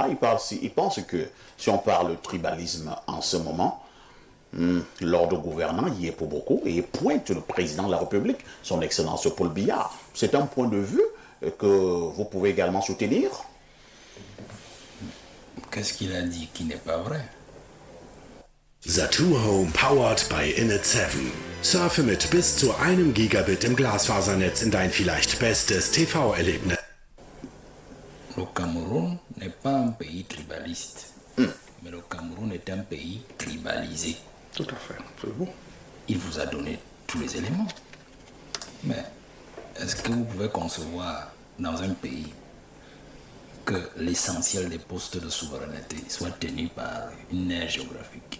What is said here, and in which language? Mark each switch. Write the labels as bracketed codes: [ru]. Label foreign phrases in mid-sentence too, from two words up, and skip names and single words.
[fr] Il pense que si on parle de tribalisme en ce moment, l'ordre gouvernant y est pour beaucoup et pointe le président de la République, son excellence Paul Biya. C'est un point de vue que vous pouvez également soutenir? Qu'est-ce qu'il a dit qui n'est pas vrai? [de] Zattoo Home [en] powered by [de] Init7. Surfe mit bis zu 1 Gigabit im Glasfasernetz in dein vielleicht bestes TV-Erlebnis. [fr] Le Cameroun n'est pas un pays tribaliste, mais le Cameroun est un pays tribalisé. Tout à fait, c'est bon. Il vous a donné tous les éléments. Mais est-ce que vous pouvez concevoir dans un pays que l'essentiel des postes de souveraineté soit tenu par une aire géographique?